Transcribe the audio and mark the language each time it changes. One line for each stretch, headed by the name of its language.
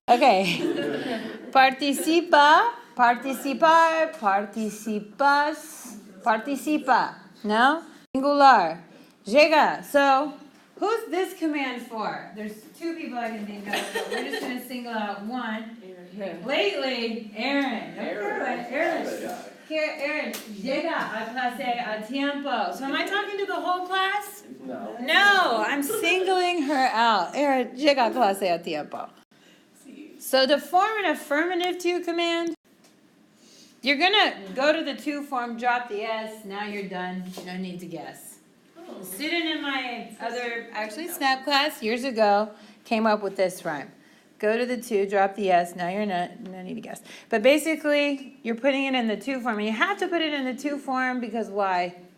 Spanish: Okay. Participa, participar, participas, participa. No? Singular. Llega.
English: So, who's this command for? There's two people I can think of, but we're just going to single out one. Lately, Aaron. Aaron. Here,
Spanish: Aaron, llega a clase a tiempo.
English: So am I talking to the whole class? No. No, I'm singling her out.
Spanish: Aaron, llega a clase a tiempo.
English: So to form an affirmative to command, you're going to go to the to form, drop the S, now you're done. No need to guess. A student in my other, actually, SNAP class years ago came up with this rhyme. Go to the to, drop the S, now you're not, no need to guess. But basically, you're putting it in the to form, and you have to put it in the to form because why?